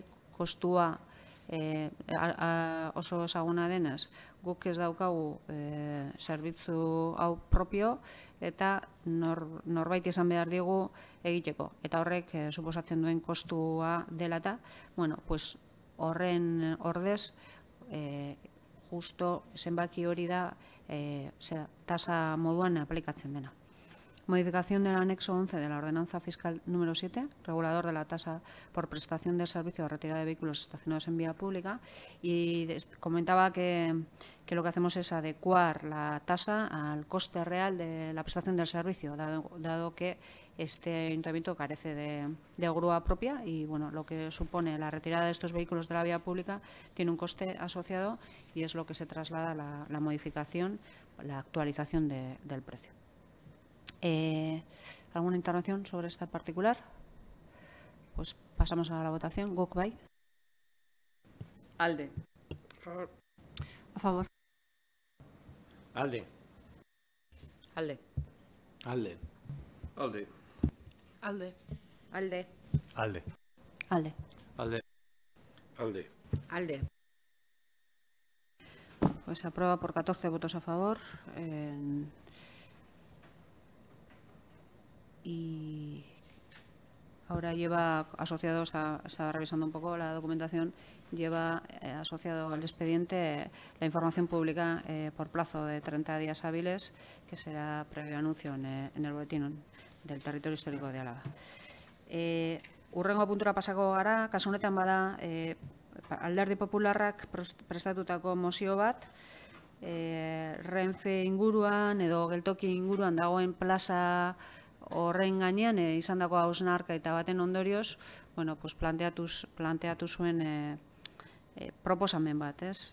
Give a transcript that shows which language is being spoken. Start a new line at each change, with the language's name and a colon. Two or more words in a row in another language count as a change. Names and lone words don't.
Basque: Kostua oso ezaguna denez, guk ez daukagu zerbitzu hau propio, eta norbait izan behar digu egiteko. Eta horrek suposatzen duen kostua dela eta,
Spanish: bueno, pues
Basque: horren ordez, justo zenbaki hori da tasa moduan aplikatzen dena.
Spanish: Modificación del anexo 11 de la ordenanza fiscal número 7, regulador de la tasa por prestación del servicio de retirada de vehículos estacionados en vía pública, y comentaba que lo que hacemos es adecuar la tasa al coste real de la prestación del servicio, dado que este ayuntamiento carece de grúa propia, y bueno, lo que supone la retirada de estos vehículos de la vía pública tiene un coste asociado, y es lo que se traslada la modificación, la actualización del precio. ¿Alguna intervención sobre esta particular? Pues pasamos a la votación.
Basque: Guk Bai. ALDE.
Spanish: favor. A favor.
Basque: ALDE. Alde. ALDE. ALDE. Alde. ALDE. Alde. ALDE. ALDE. Alde.
Spanish: Pues se aprueba por 14 votos a favor. Y ahora lleva asociado, estaba revisando un poco la documentación, lleva asociado al expediente la información pública por plazo de 30 días hábiles, que será previo anuncio en el boletín del territorio histórico de Álava.
Basque: Hurrengo puntura pasako gara, kasu honetan bada Alderdi Popularrak prestatutako mozio bat, Renfe inguruan edo geltoki inguruan dagoen plaza horren gainean izandako hausnarketa eta baten ondorioz,
Spanish: bueno, pues
Basque: planteatu zuen proposamen bat, ez?